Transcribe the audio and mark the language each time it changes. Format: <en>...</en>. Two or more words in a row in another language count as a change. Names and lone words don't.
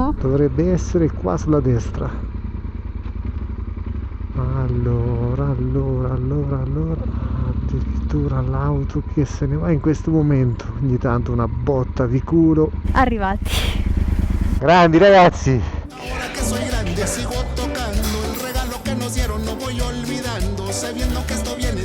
<it>Dovrebbe essere qua sulla destra. Ah, Allora, addirittura l'auto che se ne va in questo momento, ogni tanto una botta di culo. Arrivati. Grandi ragazzi!</it> <es>Ahora que soy grande sigo tocando el regalo que nos dieron no voy olvidando sabiendo que esto</es>